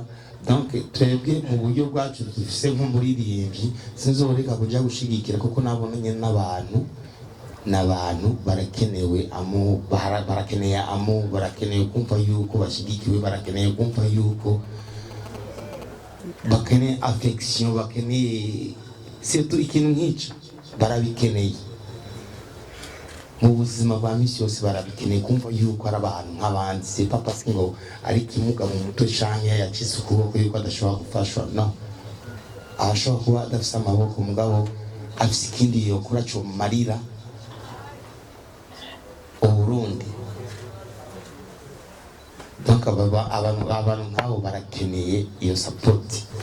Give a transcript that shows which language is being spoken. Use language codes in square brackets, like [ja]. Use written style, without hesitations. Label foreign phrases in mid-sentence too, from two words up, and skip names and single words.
[rn] Donc twebwe mu buryo bwacu dufise nk'umuririmbyi sinzoreka kuja gushigikira kuko nabonanye n'abantu barakenewe barakeneye kumva yuko bashigikiwe, barakeneye kumva yuko bakeneye affection, bakeneye surtout ikintu nk'icyo barabikeneye mu buzima bwa misi yose, barabikeneye kumva yuko ari abantu nk'abandi. [fr] C'est pas parce que [rn] ngo ari kimuga mu mutwe canke yacitse ukuboko yuko adashobora gufashwa, no, ashobora kuba adafise amaboko mugabo afise ikindi yokora cyo marira Uburundi. Donc abantu nk'abo barakeneye iyo support.